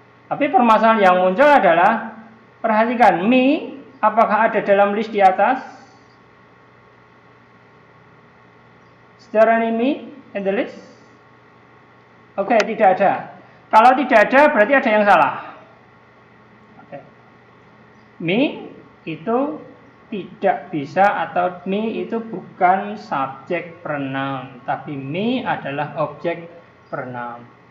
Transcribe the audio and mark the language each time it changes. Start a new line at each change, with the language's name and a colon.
Indonesian: Tapi permasalahan yang muncul adalah perhatikan me apakah ada dalam list di atas?
English: Is there any me in the list?
Indonesian: Oke, tidak ada. Kalau tidak ada berarti ada yang salah. Me itu tidak bisa atau me itu bukan subjek pronoun, tapi me adalah objek pronoun.